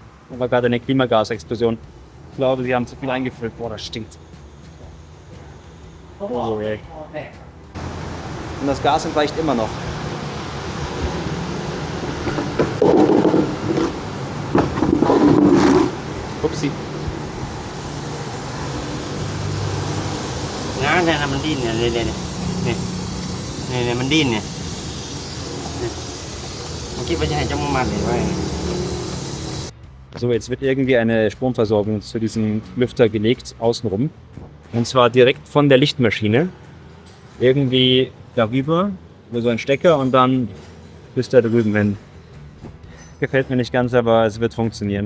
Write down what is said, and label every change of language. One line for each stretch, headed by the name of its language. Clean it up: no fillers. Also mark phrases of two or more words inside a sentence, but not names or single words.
German: Da war gerade eine Klimagasexplosion. Ich glaube, sie haben zu viel eingefüllt. Boah, das stinkt. Oh, ey. Und das Gas entweicht immer noch. Upsi.
Vietnamese: Này là mình đi nè, đây này mình đi nè. Mình kiếp vào trong mặt này.
German: So, jetzt wird irgendwie eine Stromversorgung zu diesem Lüfter gelegt, außenrum. Und zwar direkt von der Lichtmaschine. Irgendwie darüber, über so ein Stecker und dann bis da drüben hin. Gefällt mir nicht ganz, aber es wird funktionieren.